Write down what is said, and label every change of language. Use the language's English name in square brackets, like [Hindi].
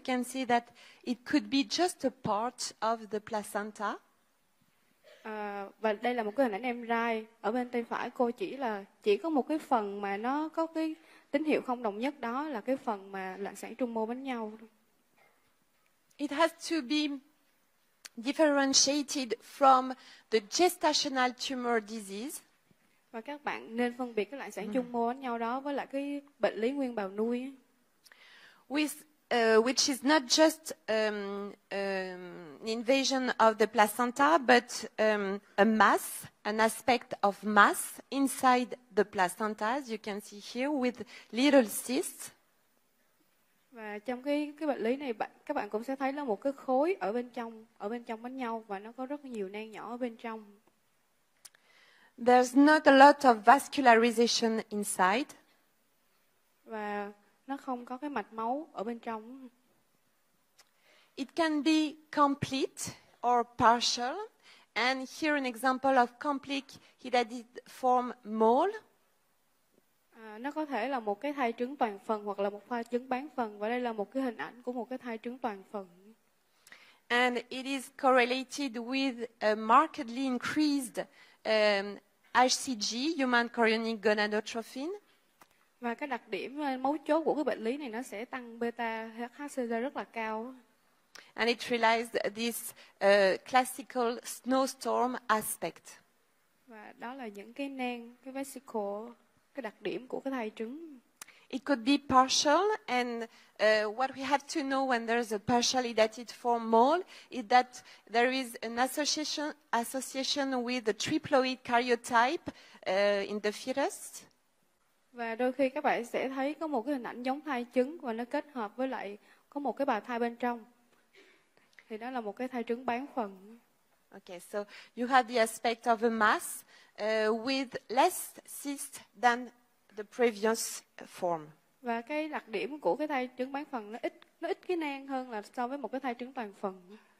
[English] You can see that it could be just a part of the placenta. [Vietnamese] Và đây là một cái hình ảnh MRI. Ở bên tay phải cô chỉ có một cái phần mà nó có cái tín hiệu không đồng nhất, đó là cái phần mà loạn sản trung mô bánh nhau. [English] It has to be differentiated from the gestational tumor disease. [Vietnamese] Và các bạn nên phân biệt cái loạn sản trung mô bánh nhau đó với lại cái bệnh lý nguyên bào nuôi. [English] Which is not just an invasion of the placenta, but a mass, an aspect of mass inside the placenta, as you can see here, with little cysts. [Vietnamese] Và trong cái bệnh lý này các bạn cũng sẽ thấy là một cái khối ở bên trong bánh nhau và nó có rất nhiều nang nhỏ ở bên trong. [English] There's not a lot of vascularization inside. [Vietnamese] Và nó không có cái mạch máu ở bên trong. [English] It can be complete or partial. And here an example of complete hydatid-form mole. [Vietnamese] Nó có thể là một cái thai trứng toàn phần hoặc là một thai trứng bán phần. Và đây là một cái hình ảnh của một cái thai trứng toàn phần. [English] And it is correlated with a markedly increased HCG, human chorionic gonadotrophin. [Vietnamese] Và cái đặc điểm mấu chốt của cái bệnh lý này nó sẽ tăng beta HCG rất là cao. [English] And it relies this classical snowstorm aspect. [Vietnamese] Và đó là những cái nang, cái vesicle, cái đặc điểm của cái thai trứng. [English] It could be partial, and what we have to know when there's a partial hydatid-form mole is that there is an association with the triploid karyotype in the fetus. [Vietnamese] Và đôi khi các bạn sẽ thấy có một cái hình ảnh giống thai trứng và nó kết hợp với lại có một cái bào thai bên trong. Thì đó là một cái thai trứng bán phần. [English] Okay, so you have the aspect of a mass with less cyst than the previous form. [Vietnamese] Và cái đặc điểm của cái thai trứng bán phần nó ít cái nang hơn là so với một cái thai trứng toàn phần.